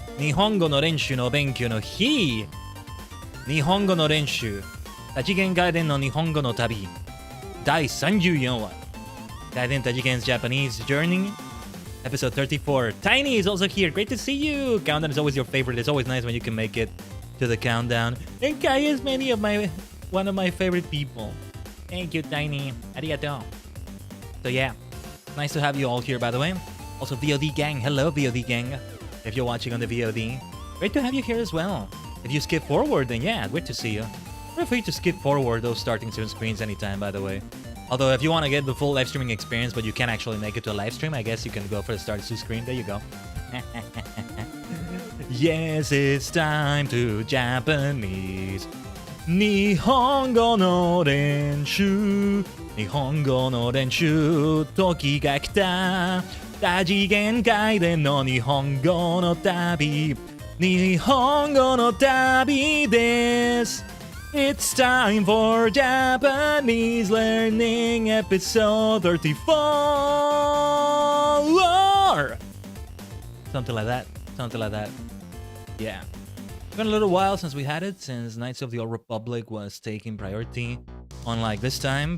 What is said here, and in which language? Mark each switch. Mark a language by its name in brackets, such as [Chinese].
[Japanese] 日本語の練習の勉強の日。日本語の練習。多次元ガイデンの日本語の旅。第34話。 [English] ガイデン多次元 Japanese Journey. Episode 34. Tiny is also here. Great to see you. Countdown is always your favorite. It's always nice when you can make it to the countdown. And Kai is one of my favorite people. Thank you, Tiny. Arigato. So yeah. Nice to have you all here, by the way. Also, VOD gang. Hello, VOD gang. If you're watching on the VOD, great to have you here as well. If you skip forward, then yeah, great to see you. Feel free to skip forward those starting soon screens anytime, by the way. Although, if you want to get the full live streaming experience, but you can't actually make it to a live stream, I guess you can go for the start soon screen. There you go. Yes, it's time to Japanese. [Japanese] 日本語の練習。日本語の練習。時が来た。多次元界での日本語の旅。日本語の旅です。 [English] It's time for Japanese learning episode 34. Something like that. Yeah. It's been a little while since we had it, since Knights of the Old Republic was taking priority, unlike this time.